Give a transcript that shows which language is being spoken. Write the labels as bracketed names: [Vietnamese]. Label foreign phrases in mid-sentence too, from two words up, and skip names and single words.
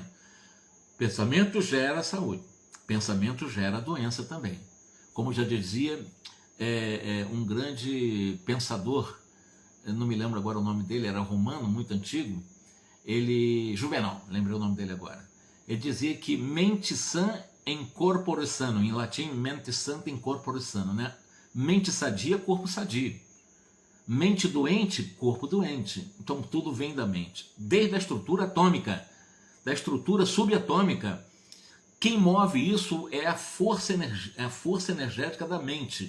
[Portuguese] Pensamento gera saúde, pensamento gera doença também. Como já dizia um grande pensador, eu não me lembro agora o nome dele, era romano, muito antigo, Juvenal, lembrei o nome dele agora. Ele dizia que mente sã [Latin] in corpore sano, [Portuguese] em latim, mente santa [Latin] in corpore sano, [Portuguese] né? Mente sadia, corpo sadio. Mente doente, corpo doente. Então tudo vem da mente. Desde a estrutura atômica, da estrutura subatômica, quem move isso é a força energética da mente.